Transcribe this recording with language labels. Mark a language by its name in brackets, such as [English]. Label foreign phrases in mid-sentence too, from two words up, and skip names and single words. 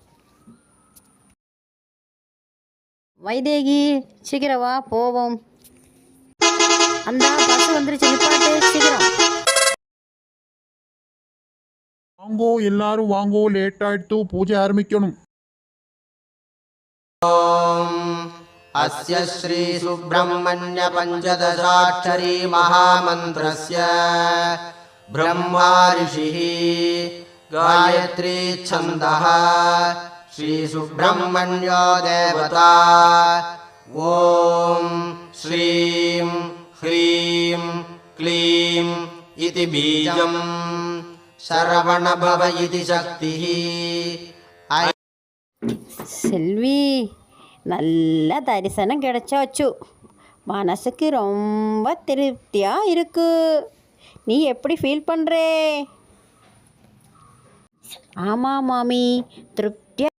[Tamil] வைதேகி சீக்கிரம் வா, போவோம். அந்த பஸ் வந்துருச்சு, நிப்பாட்டு சீக்கிரம். வாங்கோ எல்லாரும் வாங்கோ, லேட் ஆயிட்டு பூஜை ஆரம்பிக்கணும். [Sanskrit] अस्य श्री सुब्रह्मण्य पंचदशाक्षरी महामन्त्रस्य ब्रह्मा ऋषिः गायत्री छन्दः श्री सुब्रह्मण्यो देवता ॐ श्रीं ह्रीं क्लीं इति बीजं शरवणभव इति शक्तिः. [Tamil] செல்வி, நல்ல தரிசனம் கிடைச்சாச்சு. மனசுக்கு ரொம்ப திருப்தியாக இருக்கு. நீ எப்படி ஃபீல் பண்ணுற? ஆமாம் மாமி, திருப்தியாக.